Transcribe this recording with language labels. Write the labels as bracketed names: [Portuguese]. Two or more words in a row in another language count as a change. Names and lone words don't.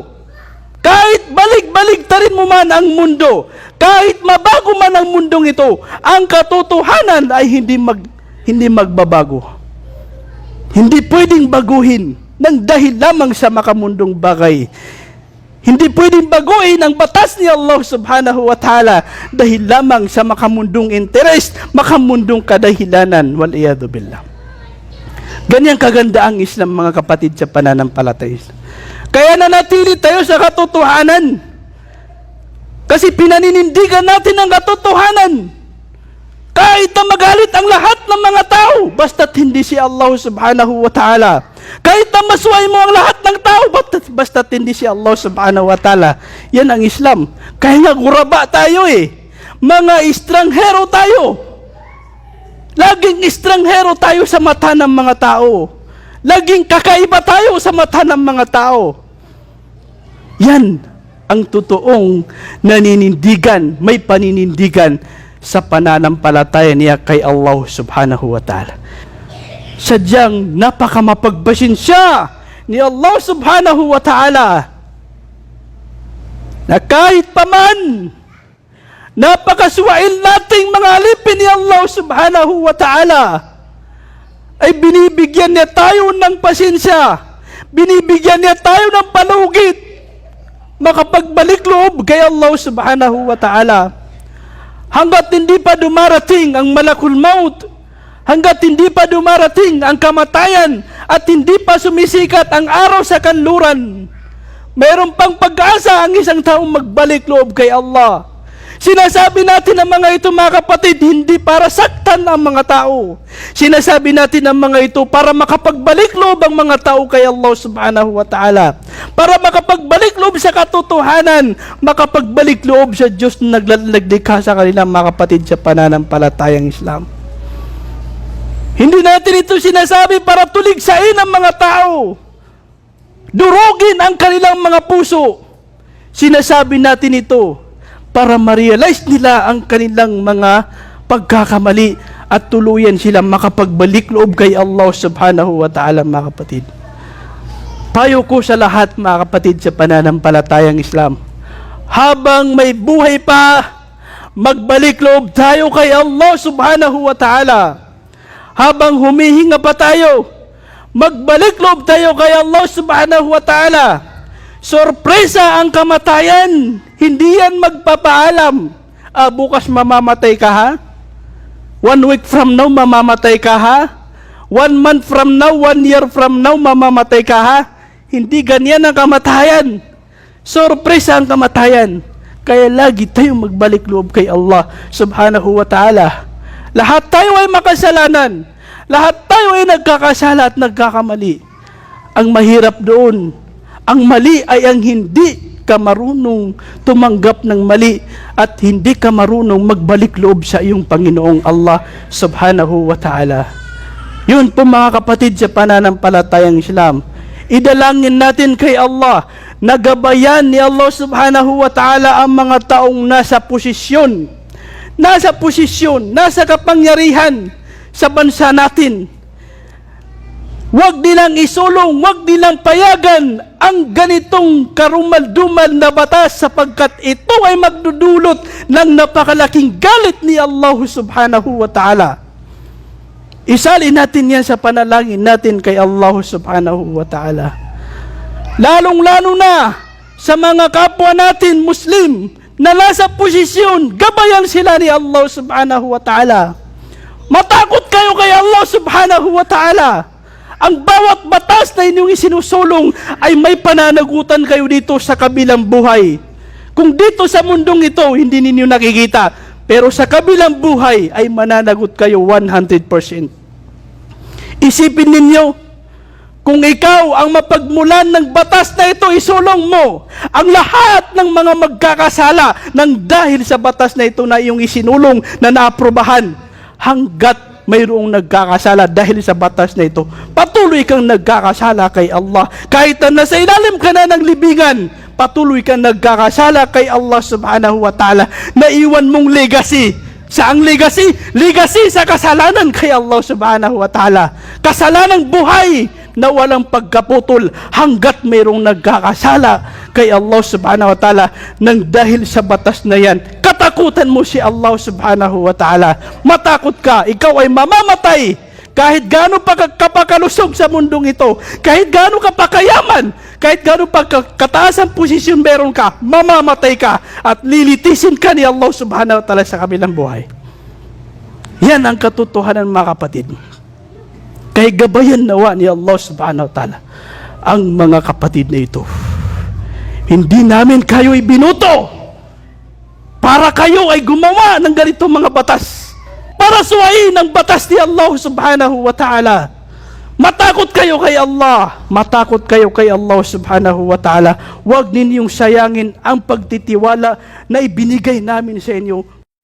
[Filipino] Kahit balik-baliktarin mo man ang mundo, kahit mabago man ang mundong ito, ang katotohanan ay hindi magbabago. Hindi pwedeng baguhin ng dahil lamang sa makamundong bagay. Hindi pwedeng baguhin ang batas ni Allah [Arabic] سبحانه وتعالى [Filipino] dahil lamang sa makamundong interest, makamundong kadahilanan. [Arabic] والعياذ بالله. [Filipino] Ganyan kaganda ang Islam, mga kapatid, sa pananampalataya. Kaya nanatili tayo sa katotohanan. Kasi pinaninindigan natin ang katotohanan. Kahit na magalit ang lahat ng mga tao, basta't hindi si Allah [Arabic] سبحانه وتعالى. [Filipino] Kahit na masway mo ang lahat ng tao, basta't hindi si Allah [Arabic] سبحانه وتعالى. [Filipino] Yan ang Islam. Kaya nga guraba tayo Mga estranghero tayo. Laging estranghero tayo sa mata ng mga tao. Laging kakaiba tayo sa mata ng mga tao. Yan ang totoong naninindigan, may paninindigan sa pananampalataya niya kay Allah [Arabic] سبحانه وتعالى. [Filipino] Sadyang napakamapagpasensya ni Allah [Arabic] سبحانه وتعالى [Filipino] na kahit paman napakaswail nating mga alipin ni Allah [Arabic] سبحانه وتعالى, [Filipino] ay binibigyan niya tayo ng pasensya, binibigyan niya tayo ng palugit, makapagbalik loob kay Allah [Arabic] سبحانه وتعالى. [Filipino] Hanggat hindi pa dumarating ang [Arabic] ملك الموت, [Filipino] hanggat hindi pa dumarating ang kamatayan, at hindi pa sumisikat ang araw sa kanluran, mayroon pang pag-asa ang isang taong magbalik loob kay Allah. Sinasabi natin ang mga ito, mga kapatid, hindi para saktan ang mga tao. Sinasabi natin ang mga ito para makapagbalik loob ang mga tao kay Allah [Arabic] سبحانه وتعالى. [Filipino] Para makapagbalik loob sa katotohanan, makapagbalik loob sa Diyos na naglikha sa kanila, mga kapatid, sa pananampalatayang Islam. Hindi natin ito sinasabi para tuligsain ang mga tao, durugin ang kanilang mga puso. Sinasabi natin ito para ma-realize nila ang kanilang mga pagkakamali at tuluyan silang makapagbalik loob kay Allah [Arabic] سبحانه وتعالى, [Filipino] mga kapatid. Payo ko sa lahat, mga kapatid, sa pananampalatayang Islam, habang may buhay pa, magbalik loob tayo kay Allah [Arabic] سبحانه وتعالى. [Filipino] Habang humihinga pa tayo, magbalik loob tayo kay Allah [Arabic] سبحانه وتعالى. [Filipino] Sorpresa ang kamatayan, hindi yan magpapaalam. Bukas mamamatay ka, ha? [English] 1 week from now [Filipino] mamamatay ka, ha? [English] 1 month from now, 1 year from now [Filipino] mamamatay ka, ha? Hindi ganyan ang kamatayan. Sorpresa ang kamatayan. Kaya lagi tayong magbalik loob kay Allah [Arabic] سبحانه وتعالى. [Filipino] Lahat tayo ay makasalanan. Lahat tayo ay nagkakasala at nagkakamali. Ang mahirap doon, ang mali ay ang hindi ka marunong tumanggap ng mali at hindi ka marunong magbalik loob sa iyong Panginoong Allah [Arabic] سبحانه وتعالى. [Filipino] Yun po, mga kapatid, sa pananampalatayang Islam. Idalangin natin kay Allah na gabayan ni Allah [Arabic] سبحانه وتعالى [Filipino] ang mga taong nasa posisyon, nasa kapangyarihan sa bansa natin. Huwag nilang isulong, huwag nilang payagan ang ganitong karumal-dumal na batas, sapagkat ito ay magdudulot ng napakalaking galit ni Allah [Arabic] سبحانه وتعالى. [Filipino] Isalin natin yan sa panalangin natin kay Allah [Arabic] سبحانه وتعالى. [Filipino] Lalong-lalo na sa mga kapwa natin Muslim na nasa posisyon, gabayan sila ni Allah [Arabic] سبحانه وتعالى. [Filipino] Matakot kayo kay Allah [Arabic] سبحانه وتعالى. [Filipino] Ang bawat batas na inyong isinusulong ay may pananagutan kayo dito sa kabilang buhay. Kung dito sa mundong ito, hindi ninyo nakikita, pero sa kabilang buhay ay mananagot kayo 100%. Isipin ninyo, kung ikaw ang mapagmulan ng batas na ito, isulong mo ang lahat ng mga magkakasala ng dahil sa batas na ito na iyong isinulong na naaprobahan. Hanggat mayroong nagkakasala dahil sa batas na ito, patuloy kang nagkakasala kay Allah. Kahit na nasa ilalim ka na ng libingan, patuloy kang nagkakasala kay Allah [Arabic] سبحانه وتعالى. [Filipino] Naiwan mong legacy. Saang legacy? Legacy sa kasalanan kay Allah [Arabic] سبحانه وتعالى. [Filipino] Kasalanang buhay na walang pagkaputol hanggat mayroong nagkakasala kay Allah [Arabic] سبحانه وتعالى [Filipino] nang dahil sa batas na yan. Katakutan mo si Allah [Arabic] سبحانه وتعالى. [Filipino] Matakot ka, ikaw ay mamamatay. Kahit gaano pa kapakalusog sa mundong ito, kahit gaano ka pakayaman, kahit gaano pa kataas ang posisyon meron ka, mamamatay ka at lilitisin ka ni Allah [Arabic] سبحانه وتعالى [Filipino] sa kabilang buhay. Yan ang katotohanan, mga kapatid. Kaya gabayan nawa ni Allah [Arabic] سبحانه وتعالى [Filipino] ang mga kapatid na ito. Hindi namin kayo ibinuto para kayo ay gumawa ng ganitong mga batas, para suwain ang batas ni Allah [Arabic] سبحانه وتعالى. [Filipino] Matakot kayo kay Allah. Matakot kayo kay Allah [Arabic] سبحانه وتعالى. [Filipino] Huwag ninyong sayangin ang pagtitiwala na ibinigay namin sa inyo